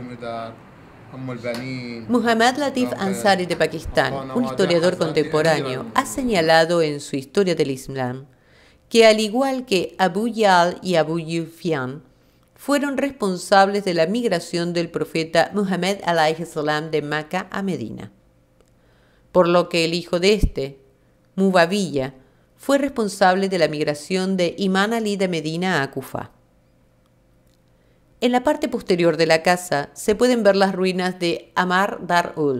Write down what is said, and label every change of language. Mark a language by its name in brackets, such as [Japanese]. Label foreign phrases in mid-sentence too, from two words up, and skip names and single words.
[Spanish] Muhammad Latif Ansari de Pakistán, un historiador contemporáneo, ha señalado en su Historia del Islam que al igual que Abu Yal y Abu Sufyan, fueron responsables de la migración del profeta Muhammad [Arabic] عليه السلام [Spanish] de Meca a Medina, por lo que el hijo de este, Mubawiya, fue responsable de la migración de Imam Ali de Medina a Kufá. En la parte posterior de la casa se pueden ver las ruinas de Amar Dar-ul.